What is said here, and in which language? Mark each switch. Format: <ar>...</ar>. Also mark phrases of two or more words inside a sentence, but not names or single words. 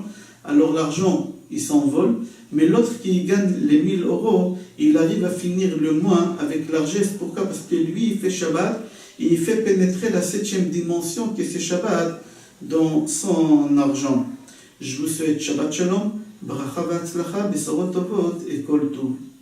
<fr>Alors l'argent, il s'envole. Mais l'autre qui gagne les 1000 euros, il arrive à finir le mois avec largesse. Pourquoi? Parce que lui, il fait Shabbat et il fait pénétrer la 7e dimension qui est ce Shabbat dans son argent. Je vous souhaite</fr> <he>שבת שלום ברכה והצלחה בשורות טובות וכל טוב.</he>